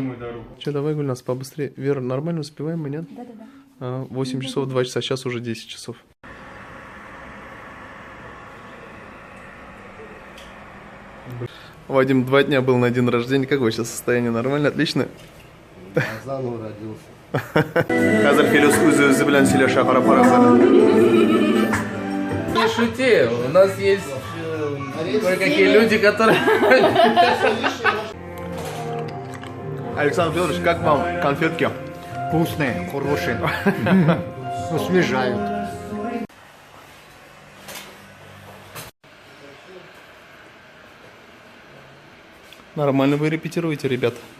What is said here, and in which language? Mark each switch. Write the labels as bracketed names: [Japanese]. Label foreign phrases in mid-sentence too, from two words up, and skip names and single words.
[Russian] Че, давай, Гульназ, побыстрее. Вера, нормально успеваем мы, нет? Да. 8 часов, 2 часа, сейчас уже 10 часов. Вадим 2 дня был на день рождения. Как вы сейчас состояние? Нормально? Отлично? Заново родился. [Tatar] Хазар Филюс өзі білен сөйлеші қарап-қарап. [Russian] Не шути, у нас есть кое-какие люди, которые... Александр Федорович, как вам конфетки? Вкусные, хорошие. Освежают. Нормально вы репетируете, ребят.